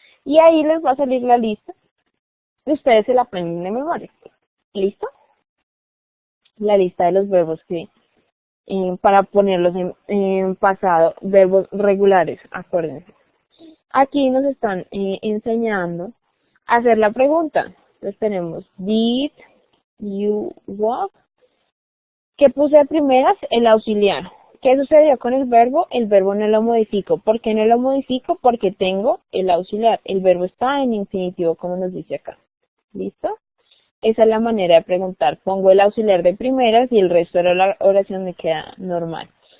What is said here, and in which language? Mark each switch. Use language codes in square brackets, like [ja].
[es] Y ahí les va a salir la lista y ustedes se la aprenden de memoria. ¿Listo? La lista de los verbos que para ponerlos en pasado, verbos regulares, acuérdense. Aquí nos están enseñando a hacer la pregunta. Entonces tenemos, [en] did you walk? [es] ¿Qué puse de primeras? El auxiliar. ¿Qué sucedió con el verbo? El verbo no lo modifico. ¿Por qué no lo modifico? Porque tengo el auxiliar. El verbo está en infinitivo, como nos dice acá. ¿Listo? Esa es la manera de preguntar. Pongo el auxiliar de primeras y el resto de la oración me queda normal.